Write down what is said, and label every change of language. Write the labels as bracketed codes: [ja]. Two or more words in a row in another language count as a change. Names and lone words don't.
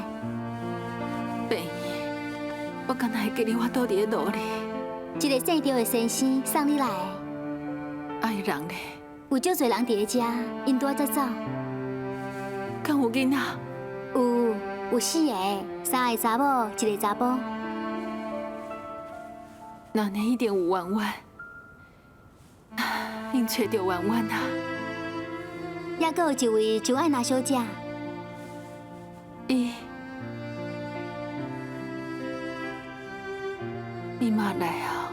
[nan] 病院，我敢若会记得我倒伫咧路里。一个姓赵的先生送你来的，爱人咧，有足侪人伫咧遮，因拄仔才走。敢有囡仔？有4个，3个查某，1个查甫。那呢一定有婉婉，因找到婉婉啊！还阁有一位周爱娜小姐，伊嘛来啊！